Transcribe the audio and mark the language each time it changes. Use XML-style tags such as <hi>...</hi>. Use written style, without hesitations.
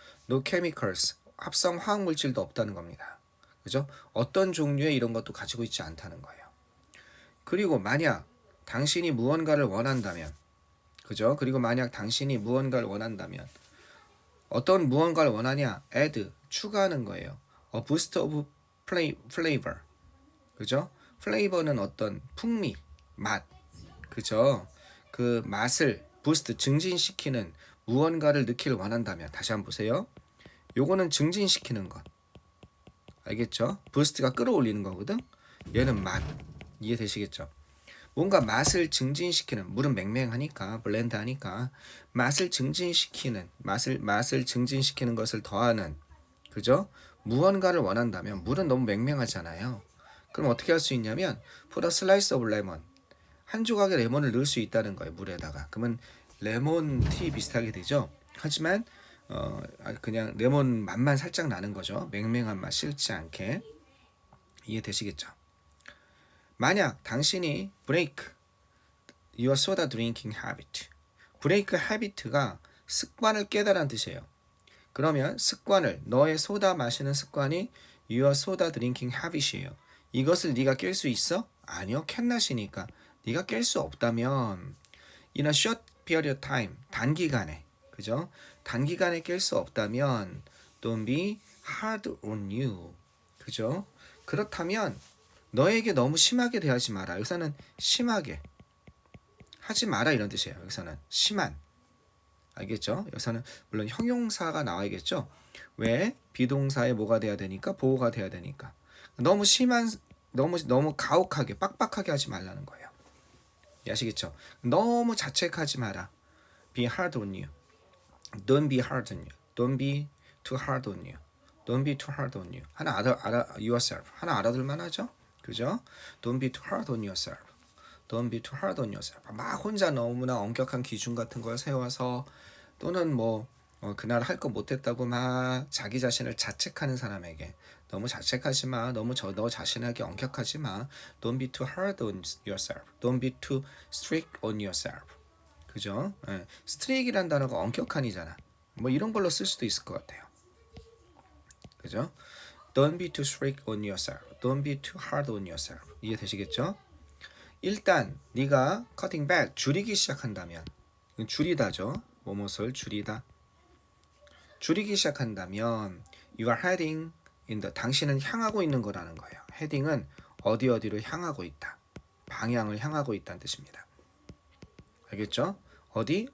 <en>no chemicals,</en> <ko>합성 화학 물질도 없다는 겁니다. 그죠? 어떤 종류의 이런 것도 가지고 있지 않다는 거예요. 그리고 만약 당신이 무언가를 원한다면, 그죠? 그리고 만약 당신이 무언가를 원한다면 어떤 무언가를 원하냐? add, 추가하는 거예요.</ko> <en>A boost of flavor, 그죠?</en> <ko>flavor는 어떤 풍미, 맛, 그죠? 그 맛을 boost, 증진시키는 무언가를 넣기를 원한다면, 다시 한번 보세요. 요거는 증진시키는 것, 알겠죠? boost가 끌어올리는 거거든. 얘는 맛, 이해되시겠죠? 뭔가 맛을 증진시키는, 물은 맹맹하니까 블렌드하니까 맛을 증진시키는, 맛을 증진시키는 것을 더하는, 그죠? 무언가를 원한다면 물은 너무 맹맹하잖아요. 그럼 어떻게 할 수 있냐면</ko> <en>put a slice of lemon,</en> <ko>한 조각의 레몬을 넣을 수 있다는 거예요, 물에다가. 그러면 레몬티 비슷하게 되죠. 하지만 그냥 레몬 맛만 살짝 나는 거죠. 맹맹한 맛 싫지 않게. 이해되시겠죠? 만약 당신이</ko> <en>break your soda drinking habit,</en> <ko>break habit가 습관을 깨달은 뜻이에요. 그러면 습관을, 너의 소다 마시는 습관이</ko> <en>your soda drinking habit</en> <ko>이에요. 이것을 네가 깰 수 있어? 아니요, 캔낫이니까. 네가 깰 수 없다면</ko> <en>in a short period of time,</en> <ko>단기간에, 그죠? 단기간에 깰 수 없다면</ko> <en>don't be hard on you,</en> <ko>그죠? 그렇다면 너에게 너무 심하게 대하지 마라. 여기서는 심하게 하지 마라 이런 뜻이에요. 여기서는 심한, 알겠죠? 여기서는 물론 형용사가 나와야겠죠. 왜? 비동사에 뭐가 돼야 되니까? 보호가 돼야 되니까. 너무 심한, 너무 가혹하게 빡빡하게 하지 말라는 거예요.</ko> <en>아시겠죠?</en> <ko>너무 자책하지 마라.</ko> <en>Be hard on you. Don't be hard on you. Don't be too hard on you. Don't be too hard on you.</en> <ko>하나 알아 yourself. 하나 알아들만 하죠? 그죠?</ko> <en>Don't be too hard on yourself. Don't be too hard on yourself.</en> <ko>막 혼자 너무나 엄격한 기준 같은 걸 세워서 또는 뭐 그날 할 거 못했다고 막 자기 자신을 자책하는 사람에게 너무 자책하지 마. 너무 너 자신에게 엄격하지 마.</ko> <en>Don't be too hard on yourself. Don't be too strict on yourself.</en> <ko>그죠? 예. strict이란 단어가 엄격한이잖아. 뭐 이런 걸로 쓸 수도 있을 것 같아요. 그죠?</ko> <en>Don't be too strict on yourself. Don't be too hard on yourself.</en> <ko>이해되시겠죠? 일단 네가</ko> <en>cutting back</en> <ko>줄이기 시작한다면 줄이다죠. 뭐뭇을 줄이다. 줄이기 시작한다면</ko> <en>you are heading in the</en> <ko>당신은 향하고 있는 거라는 거예요. heading은 어디로 향하고 있다. 방향을 향하고 있다는 뜻입니다. 알겠죠? 어디?</ko>